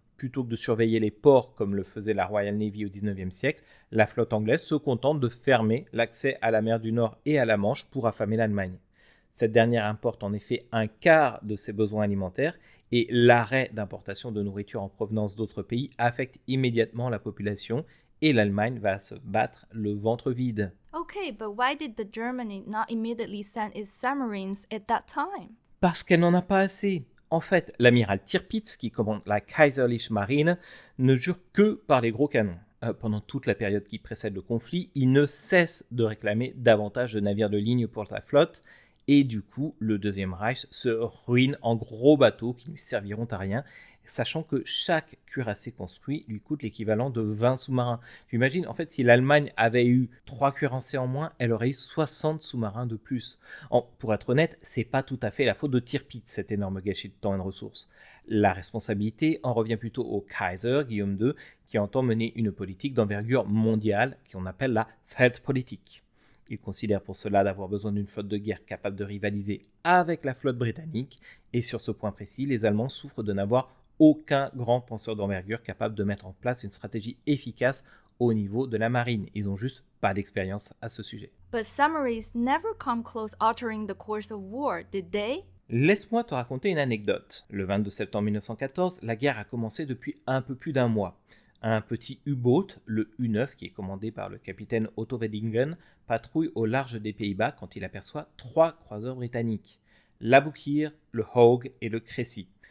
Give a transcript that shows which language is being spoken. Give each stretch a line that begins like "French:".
French: Plutôt que de surveiller les ports comme le faisait la Royal Navy au XIXe siècle, la flotte anglaise se contente de fermer l'accès à la mer du Nord et à la Manche pour affamer l'Allemagne. Cette dernière importe en effet un quart de ses besoins alimentaires et l'arrêt d'importation de nourriture en provenance d'autres pays affecte immédiatement la population et l'Allemagne va se battre le ventre vide.
English: Okay, but why did the Germany not immediately send its submarines at that time?
French: Parce qu'elle n'en a pas assez. En fait, l'amiral Tirpitz, qui commande la Kaiserliche Marine, ne jure que par les gros canons. Pendant toute la période qui précède le conflit, il ne cesse de réclamer davantage de navires de ligne pour sa flotte, Et du coup, le Deuxième Reich se ruine en gros bateaux qui ne lui serviront à rien, sachant que chaque cuirassé construit lui coûte l'équivalent de 20 sous-marins. Tu imagines, en fait, si l'Allemagne avait eu 3 cuirassés en moins, elle aurait eu 60 sous-marins de plus. Pour être honnête, c'est pas tout à fait la faute de Tirpitz, cet énorme gâchis de temps et de ressources. La responsabilité en revient plutôt au Kaiser, Guillaume II, qui entend mener une politique d'envergure mondiale qu'on appelle la Feldpolitik. Il considère pour cela d'avoir besoin d'une flotte de guerre capable de rivaliser avec la flotte britannique, et sur ce point précis, les Allemands souffrent de n'avoir aucun grand penseur d'envergure capable de mettre en place une stratégie efficace au niveau de la marine. Ils n'ont juste pas d'expérience à ce sujet.
English: But submarines never come close altering the course of war, did they?
French: Laisse-moi te raconter une anecdote. Le 22 septembre 1914, la guerre a commencé depuis un peu plus d'un mois. Un petit U-boat, le U-9, qui est commandé par le capitaine Otto Wedingen, patrouille au large des Pays-Bas quand il aperçoit 3 croiseurs britanniques, l'Aboukir, le Hogue et le Crécy.